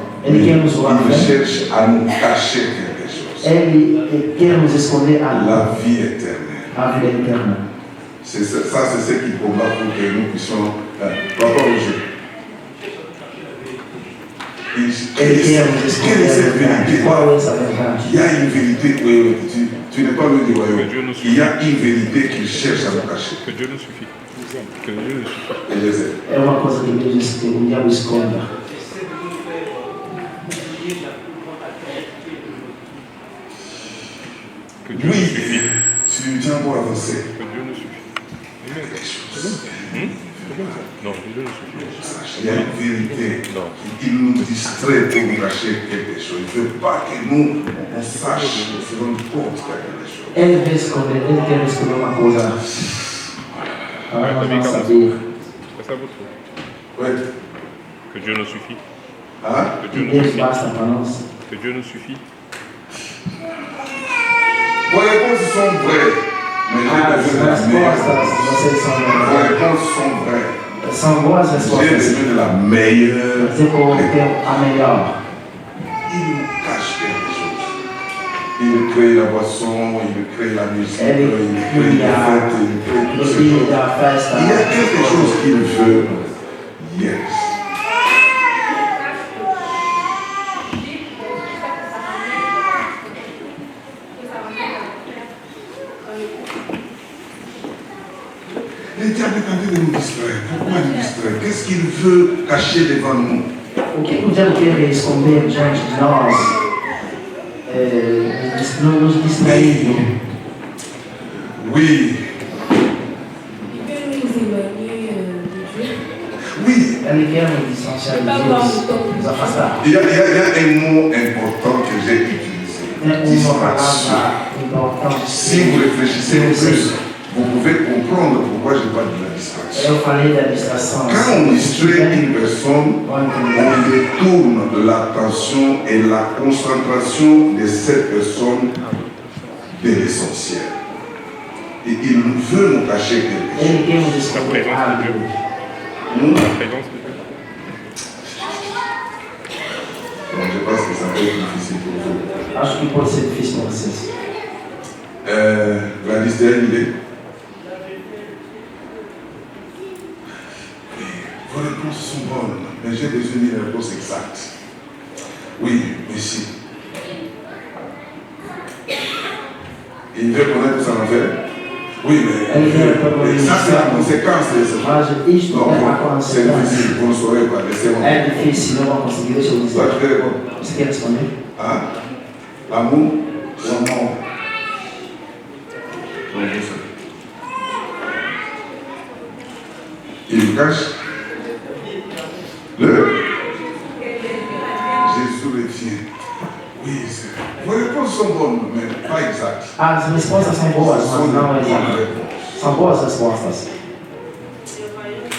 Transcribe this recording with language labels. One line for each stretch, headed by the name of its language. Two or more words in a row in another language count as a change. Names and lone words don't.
Portuguese: Ele quer nos roubar.
French: Il cherche à nous cacher quelque chose.
Portuguese: Ele quer nos esconder algo.
French: La vie éternelle.
Portuguese: A vida eterna.
French: C'est ça, c'est ce qu'il combat pour que nous puissions. Papa Roger.
Portuguese: Ele quer nos
French: Quelle
Portuguese: esconder
French: est
Portuguese: a
French: cette
Portuguese: verdade.
French: vérité?
Portuguese: Qual é essa verdade?
French: Il y a une vérité, tu n'es pas loin du royaume. Il y a une vérité qu'il cherche à nous cacher. Que Dieu nous suffit. Que Dieu nous suffit. Et je sais.
Portuguese: É uma coisa que Deus diz que o diabo esconda.
French: Que Dieu nous Lui, suffit. tu tiens pour avancer. Que Dieu nous suffit. Amen. Quelque chose. Non, Dieu nous suffit. Il y a une vérité. Non. Il nous distrait pour nous cacher quelque chose. Il ne veut pas que nous on sache, on se rende compte qu'il y a quelque chose.
Portuguese: Ele quer esconder uma coisa. Para nós não saber.
French: C'est ça votre foi. Oui. Que Dieu nous suffit. Hein? Que Que Dieu nous
Portuguese: Deus
French: suffit.
Portuguese: basta para nós.
French: Que Dieu nous suffit. Vos réponses sont vraies. Mais
Portuguese: As
French: j'ai besoin de la meilleure.
Portuguese: respostas, vocês são
French: Vos
Portuguese: melhores.
French: réponses sont vraies.
Portuguese: São boas
French: J'ai
Portuguese: respostas.
French: besoin de la meilleure.
Portuguese: Você tem a melhor.
French: Il nous cache quelque chose. Il crée la boisson, il crée la musique, Elle il crée les fêtes, il crée
Portuguese: No
French: toutes ces
Portuguese: dia
French: choses.
Portuguese: da festa.
French: Il y a quelque chose qu'il veut.
English: Yes.
French: Le diable est en train de nous distraire. Pourquoi nous distraire? Qu'est-ce qu'il veut cacher devant nous?
Portuguese: O que o diabo quer esconder diante de nós? Nos distraindo.
French: Oui, Il veut nous éloigner de Dieu. oui.
Portuguese: Ele quer nos distanciar de Deus, nos afastar.
French: Il y a un mot important que j'ai utilisé.
Portuguese: É uma
French: Distraction.
Portuguese: palavra importante.
French: Si vous réfléchissez un peu, vous pouvez comprendre pourquoi je parle de la distraction.
Portuguese: Eu falei da distração.
French: Quand on distrait une personne,
Portuguese: Vão
French: on
Portuguese: entender.
French: détourne l'attention et la concentration de cette personne de l'essentiel. Et il veut nous cacher quelque chose. Ele quer nos esconder algo. La présence de Dieu. Donc je pense que ça peut être difficile pour vous.
Portuguese: Acho que pode ser difícil para vocês.
French: Gladys, tu as une idée? Vos réponses sont bonnes, mais j'ai besoin d'une réponse exacte. Oui, merci. Il veut connaître son affaire? Oui, mais ça c'est la conséquence de ce
Portuguese: Mas isto
French: Non,
Portuguese: é a
French: c'est
Portuguese: consequência.
French: difficile, vous ne saurez pas, laissez-moi.
Portuguese: É difícil, não vão conseguir. Deixa eu
French: Toi, tu
Portuguese: dizer.
French: veux répondre?
Portuguese: Você quer responder?
French: Hein? L'amour?
Portuguese: Não.
French: Il le cache. Jésus le tient. Oui, vos réponses sont bonnes, mais pas exactes.
Portuguese: As respostas são boas,
French: Ce sont
Portuguese: mas
French: de
Portuguese: não
French: bonnes
Portuguese: exatas.
French: réponses.
Portuguese: São boas respostas.